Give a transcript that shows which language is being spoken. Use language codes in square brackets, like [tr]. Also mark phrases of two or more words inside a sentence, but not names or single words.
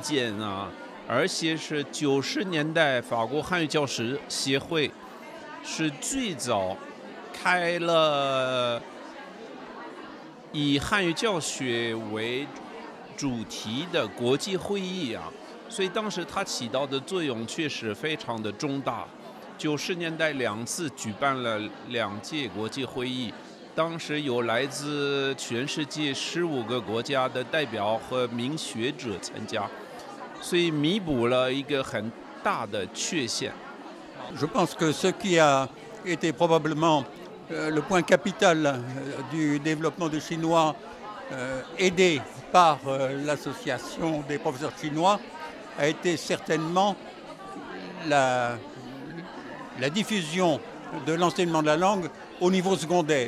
[zh] 见啊，而且是90年代法国汉语教师协会是最早开了以汉语教学为主题的国际会议啊，所以当时它起到的作用确实非常的重大。90年代2次举办了2届国际会议。当时有来自全世界15个国家的代表和名学者参加，所以弥补了一个很大的缺陷。 [fr] Je pense que ce qui a été probablement le point capital du développement du chinois, aidé par l'association des professeurs chinois, a été certainement la diffusion de l'enseignement de la langue au niveau secondaire.